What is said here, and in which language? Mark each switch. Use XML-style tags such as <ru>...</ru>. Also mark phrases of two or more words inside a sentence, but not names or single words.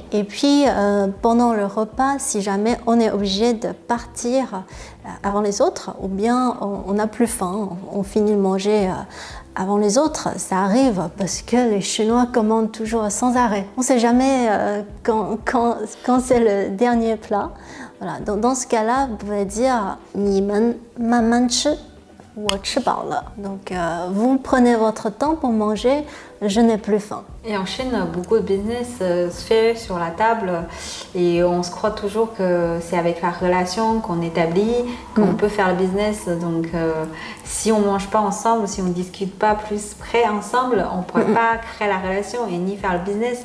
<fr>Et puis, pendant le repas, si jamais on est obligé de partir avant les autres, ou bien on n'a plus faim, on finit de manger avant les autres, ça arrive parce que les Chinois commandent toujours sans arrêt. On ne sait jamais quand c'est le dernier plat. Voilà. Dans ce cas-là, vous pouvez dire «</fr> <zh>你们慢慢吃，我吃饱了。»</zh> <fr>Donc, vous prenez votre temps pour manger, je n'ai plus faim. Et en Chine, beaucoup de business se fait sur la table et on se croit toujours que c'est avec la relation qu'on établit qu'on peut faire le business. Donc, si on ne mange pas ensemble, si on ne discute pas plus près ensemble, on ne pourrait pas créer la relation et ni faire le business.</fr>